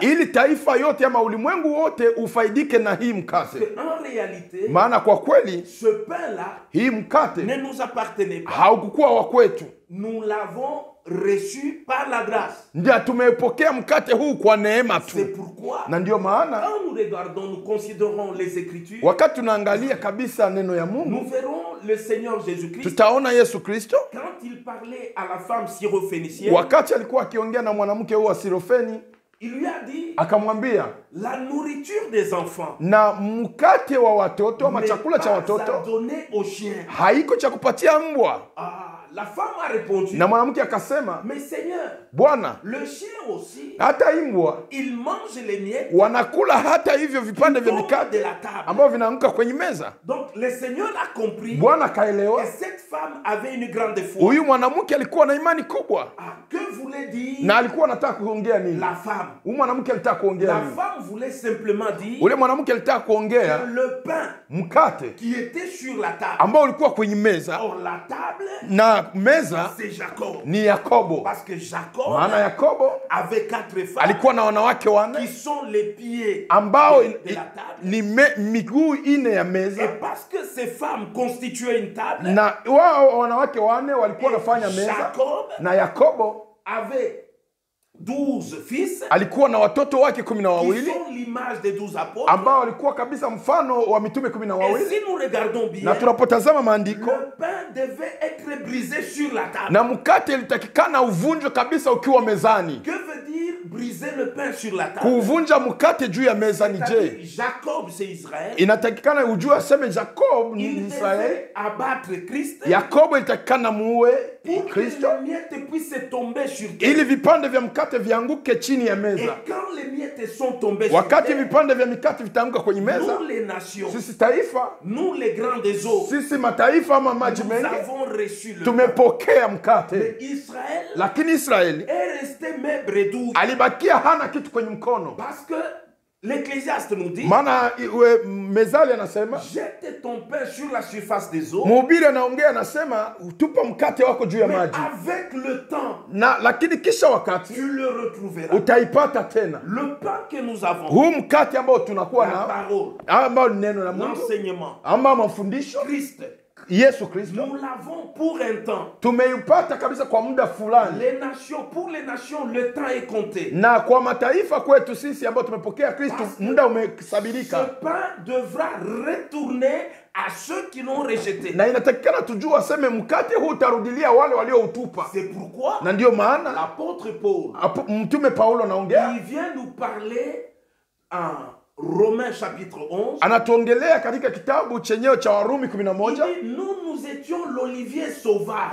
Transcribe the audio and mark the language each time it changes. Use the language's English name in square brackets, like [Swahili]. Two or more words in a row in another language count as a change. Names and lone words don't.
[Swahili] ili taifa yote ama ulimwengu wote ufaidike na hii mkate. [French] En réalité, [Swahili] Maana kwa kweli [French] ce pain-là [Swahili] hii mkate [French] ne nous appartenait pas. [Swahili] haukukuwa wa kwetu, [French] Nous l'avons reçu par la grâce. [Swahili] ndio tumepokea mkate huu kwa neema [French] C'est tu. pourquoi, [Swahili] Na ndio maana [French] quand nous regardons, nous considérons les Écritures, [Swahili] wakati tunaangalia kabisa neno ya [French] nous [Swahili] Mungu, [French] verrons le Seigneur Jésus-Christ [Swahili] tutaona Yesu Kristo [French] quand il parlait à la femme syrophénicienne. [Swahili] wakati alikuwa akiongea na mwanamke huyu wa Sirofeni, [French] Il lui a dit, [Swahili] akamwambia [French] la nourriture des enfants [Swahili] na mkate wa watoto ama [French] n'est [Swahili] chakula cha [French] pas à [Swahili] watoto [French] donner aux chiens. [Swahili] haiko cha kupatia mbwa. [French] Ah, la femme a répondu, [Swahili] Na mwanamke akasema, [French] mais Seigneur, [Swahili] Bwana, [French] le chien aussi, [Swahili] hata mbwa [French] il mange les miettes [Swahili] wanakula hata hivyo vipande vya [French] de [Swahili] mikate [French] la table. [Swahili] ambavyo vinaanguka kwenye meza. [French] Donc le Seigneur a compris [Swahili] Bwana [French] que [Swahili] akaelewa [French] cette femme avait une grande foi. [Swahili] huyu mwanamke alikuwa na imani kubwa, [French] Ah, que voulait dire [Swahili] na alikuwa anataka kuongea nini? [French] la femme? [Swahili] Huyu mwanamke alitaka kuongea [French] La [Swahili] nini? [French] femme voulait simplement dire [Swahili] Ule mwanamke alitaka [French] que [Swahili] kuongea [French] le pain [Swahili] mkate [French] qui était sur la table, [Swahili] ambao ulikuwa kwenye meza, [French] or la table, [Swahili] na meza [French] c'est Jacob. [Swahili] ni Yakobo. [French] Parce que Jacob [Swahili] Maana Yakobo [French] avait 4 femmes [Swahili] alikuwa na wanawake [French] qui [Swahili] wanne [French] sont les pieds [Swahili] ambao [French] de la table. [Swahili] ni miguu ine ya [French] Et [Swahili] meza, [French] parce que ces femmes constituaient une table, [Swahili] na wao wanawake wanne walikuwa wanafanya meza, [French] Jacob [Swahili] na Yakobo [French] avait 12 fils [Swahili] alikuwa na watoto wake 12 [French] qui sont l'image des 12 apôtres. [Swahili] ambao walikuwa kabisa mfano wa mitume [French] Et [Swahili] 12. [French] si nous regardons bien, [Swahili] Na tunapotazama maandiko, [French] le pain devait être brisé sur la table. [Swahili] na mkate ilitakikana uvunjwe kabisa ukiwa mezani. [French] Que veut dire briser le pain sur la table? [Swahili] Kuvunja mkate juu ya meza ni [French] C'est-à-dire, [Swahili] je? [French] Jacob, c'est Israël. [Swahili] Inatakikana ujue aseme Jacob ni [French] Il [Swahili] Israeli, [French] devait abattre Christ [Swahili] Yakobo ilitakikana muue [French] pour que [Swahili] Kristo [French] les miettes puissent tomber sur terre. [Swahili] ili vipande vya mkate vianguke chini ya [French] Et [Swahili] meza. [French] quand les miettes sont tombées sur [Swahili] Wakati [French] terre, [Swahili] vipande vya mikate vitaanguka kwenye meza, [French] nous les nations, [Swahili] sisi taifa, [French] nous les grandes eaux, [Swahili] sisi mataifa ama maji [French] nous [Swahili] mengi [French] avons reçu le pain. [Swahili] tumepokea mkate. [French] Israël [Swahili] Lakini Israeli [French] est resté maigre et doux. [Swahili] alibakia hana kitu kwenye mkono. [French] Parce que l'Ecclésiaste nous dit, [Swahili] Maana Mezali anasema, [French] jette ton pain sur la surface des eaux, [Swahili] mhubiri anaongea anasema, tupa mkate wako juu ya [French] mais [Swahili] maji, [French] avec le temps, [Swahili] lakini kisha wakati [French] tu le retrouveras. [Swahili] utaipata tena. [French] Le pain que nous avons, [Swahili] Huu mkate ambao tunakuwa [French] la [Swahili] na [French] parole, [Swahili] ambao ni neno la Mungu [French] l'enseignement, [Swahili] ama mafundisho [French] Christ, [Swahili] Yesu Kristo, [French] nous l'avons pour un temps. [Swahili] tumeipata kabisa kwa muda fulani, [French] Les nations, pour les nations, le temps est compté. [Swahili] na kwa mataifa kwetu sisi ambao tumepokea Kristo muda [French] Ce [Swahili] umesabilika, [French] pain devra retourner à ceux qui l'ont rejeté. [Swahili] na inatakikana tujue aseme mkate huu utarudilia wale walioutupa. [French] C'est pourquoi [Swahili] Na ndio maana [French] l'apôtre Paul, [Swahili] mtume Paulo anaongea, [French] il vient nous parler en Romains chapitre 11. [Swahili] anatuongelea katika kitabu chenyewe cha Warumi [French] Il [Swahili] 11. [French] dit, nous étions l'olivier sauvage.